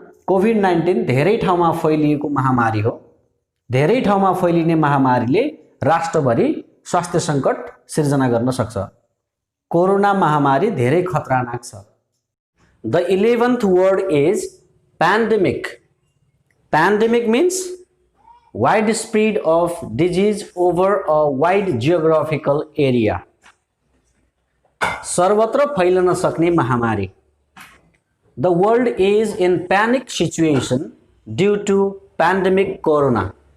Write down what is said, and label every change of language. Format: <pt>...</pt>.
<ne>COVID-19 धेरै ठाउँमा फैलिएको महामारी हो। धेरै ठाउँमा फैलिने महामारीले राष्ट्रभरि स्वास्थ्य सङ्कट सिर्जना गर्न सक्छ। कोरोना महामारी धेरै खतरनाक छ।</ne> <en>The 11th word is pandemic. Pandemic means widespread of disease over a wide geographical area.</en> <ne>सर्वत्र फैलन सक्ने महामारी।</ne> <en>The world is in panic situation due to pandemic corona.</en>